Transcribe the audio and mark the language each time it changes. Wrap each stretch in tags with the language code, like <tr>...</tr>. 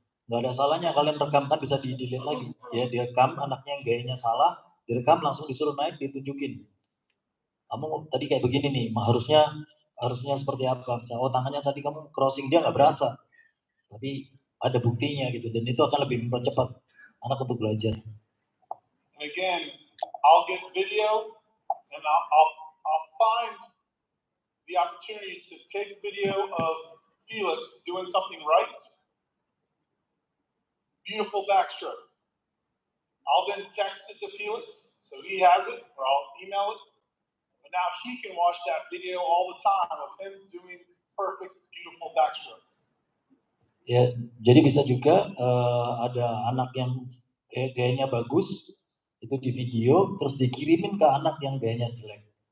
<id>Nggak ada salahnya kalian rekam, kan bisa di-delete lagi. Ya, direkam anaknya yang gayanya salah, direkam langsung disuruh naik, ditunjukin. Kamu tadi kayak begini nih, harusnya seperti apa? Misalnya, oh tangannya tadi kamu crossing, dia nggak berasa. Tapi ada buktinya gitu, dan itu akan lebih mempercepat anak untuk belajar.</id> <en>And again, I'll get video and I'll find the opportunity to take video of Felix doing something right. Beautiful backstroke. I'll then text it to Felix so he has it, or I'll email it. And now he can watch that video all the time of him doing perfect, beautiful backstroke.</en> <id>Ya, jadi bisa juga ada anak yang gayanya bagus, itu di video, terus dikirimin ke anak yang gayanya jelek.</id>